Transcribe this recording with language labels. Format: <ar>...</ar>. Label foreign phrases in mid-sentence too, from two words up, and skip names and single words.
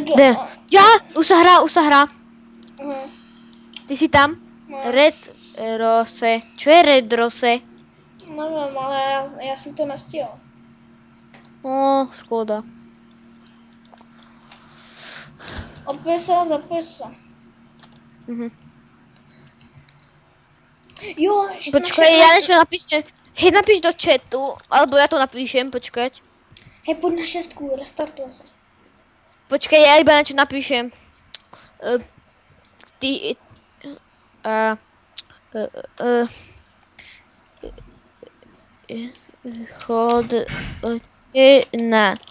<sk>Ja! Už sa hrá. Ty si tam? No. Red Rose. Čo je Red Rose?</sk> <cs>Nevím, ale já jsem to nestihl. Škoda. Zapoj se. Jo,</cs> <sk>Počkaj, ja niečo napíšem. Hej, napíš do chatu, alebo ja to napíšem, počkať.</sk> <cs>Hej, pojď na 6, restartuje se.</cs> <sk>Počkaj, ja iba niečo napíšem. Chodte na</sk>